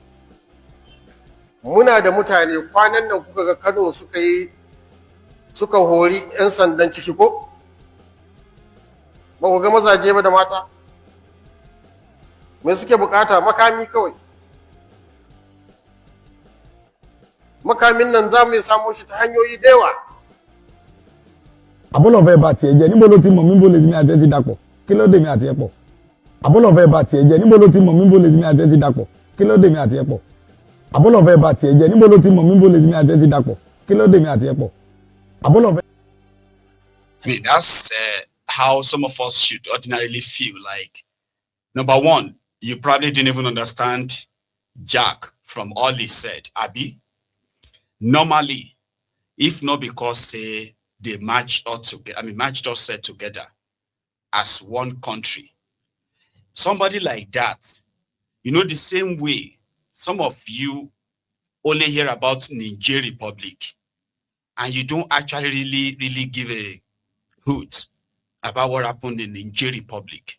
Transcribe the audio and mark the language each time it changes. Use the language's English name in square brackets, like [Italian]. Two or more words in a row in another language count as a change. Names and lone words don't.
[Hausa] Muna da mutane kwanan nan kuka ga Kano suka hori 'yan sandan ciki ko? Ba ku ga mazaje ba da mata? Me suke bukata? Makami kawai. Makamin nan za mu samu shi ta hanyoyi da yawa. [Yoruba] Àbọ̀lọ̀fẹ́ bá tiẹ̀ jẹ́ níbo ló ti mọ̀ mí bó lè ti mi àti ẹ ti dàpọ̀, kí ló dé mi àti ẹ pọ̀. Àbọ̀lọ̀fẹ́ bá tiẹ̀ jẹ́ níbo ló ti mọ̀ mí bó lè ti mi àti ẹ ti dàpọ̀, kí ló dé mi àti ẹ pọ̀. Àbọ̀lọ̀fẹ́ bá tiẹ̀ jẹ́ níbo ló ti mọ̀ mí bó lè ti mi àti ẹ ti dàpọ̀, kí ló dé mi àti ẹ pọ̀. Àbọ̀lọ̀fẹ́. [English] I mean, that's how some of us should ordinarily feel. Like, number one, you probably didn't even understand Jack from all he said, Abi. Normally, if not because say they matched us together as one country, somebody like that, the same way some of you only hear about Niger Republic, and you don't actually really give a hoot about what happened in Niger Republic.